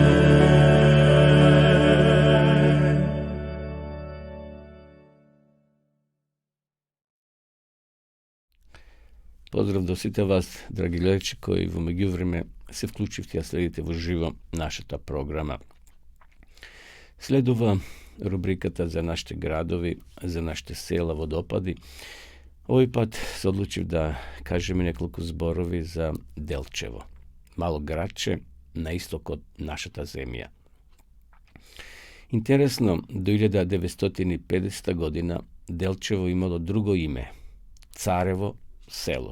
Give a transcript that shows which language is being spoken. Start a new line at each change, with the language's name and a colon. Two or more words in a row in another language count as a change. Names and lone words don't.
Macedonian: Поздрав до свите вас, драги гледачи кои в меѓувреме се вклучивте, а следите в живо našата programa. Следува рубриката за нашите градови, за нашите села, водопади. Овој пат се одлучив да кажеме неколку зборови за Делчево, мало градче на исток од нашата земја. Интересно, до 1950 година Делчево имало друго име – Царево село.